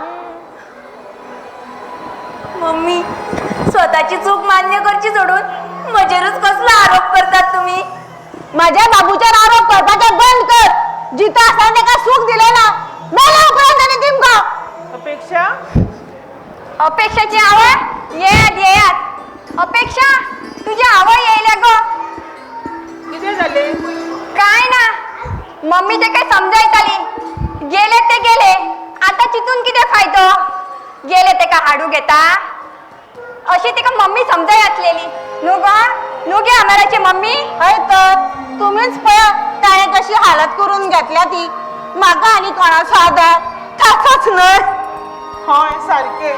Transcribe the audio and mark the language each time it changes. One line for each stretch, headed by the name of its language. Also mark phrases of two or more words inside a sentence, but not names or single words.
Konkani: मम्मी स्वताची चूक मान्य करची सोडून म्हजेरूच कसलो आरोप करतात तुम्ही. माझ्या बाबूचेर आरोप करपाचे बंद कर. जिथं आसतना ताका सूख दिलें ना मेल्या उपरांत ताणें दिमका. अपेक्षा अपेक्षाची आवड येयात. अपेक्षा तुझी आवड येयल्या गो.
Marathi: किती झाले?
Konkani: काय ना मम्मी ते काय समजायताली. गेले ते गेले आता चितून किती फायदो. गेले ते का हाडू घेता अशी तिका मम्मी समजाय घातलेली न्हू गो. न्हू गे आम्हाराची मम्मी. हय तर तुम्हीच पळया ताणें कशी हालत करून घेतल्या ती. म्हाका आनी कोणाचो आदार ताचोच न्हय. हय सारखे.